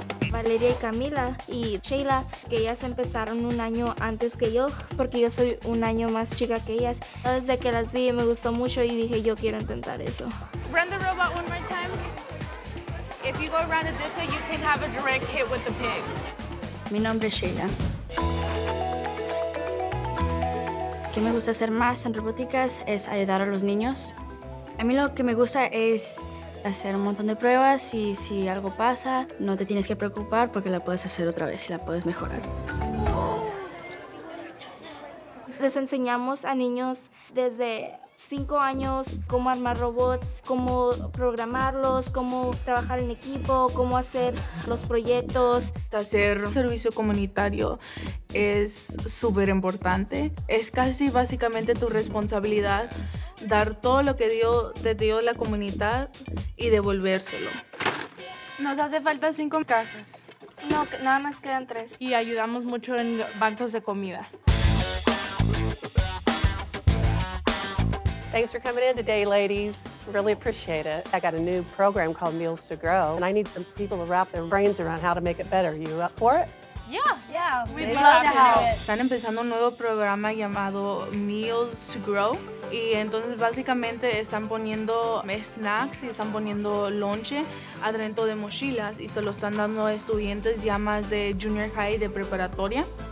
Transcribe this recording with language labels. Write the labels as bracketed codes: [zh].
[es] Valeria y Camila y Sheila, que ellas empezaron un año antes que yo, porque yo soy un año más chica que ellas. Desde que las vi me gustó mucho y dije, yo quiero intentar eso. [en] Run the robot one more time. If you go around it this way, you can have a direct hit with the pig. [es] Mi nombre es Sheila. ¿Qué me gusta hacer más en robóticas? Es ayudar a los niños. A mí lo que me gusta es hacer un montón de pruebas y si algo pasa, no te tienes que preocupar porque la puedes hacer otra vez y la puedes mejorar. Les enseñamos a niños desde 5 años cómo armar robots, cómo programarlos, cómo trabajar en equipo, cómo hacer los proyectos. Hacer servicio comunitario es súper importante. Es casi básicamente tu responsabilidad dar todo lo que te dio la comunidad y devolvérselo. Nos hace falta 5 cajas. No, nada más quedan 3. Y ayudamos mucho en bancos de comida. [en] Thanks for coming in today, ladies. Really appreciate it. I got a new program called Meals to Grow, and I need some people to wrap their brains around how to make it better. You up for it? Yeah, We'd love to help. [es] Están empezando un nuevo programa llamado Meals to Grow y entonces básicamente están poniendo snacks y están poniendo lonche adentro de mochilas y se lo están dando a estudiantes ya más de [en] junior high, [es] de preparatoria.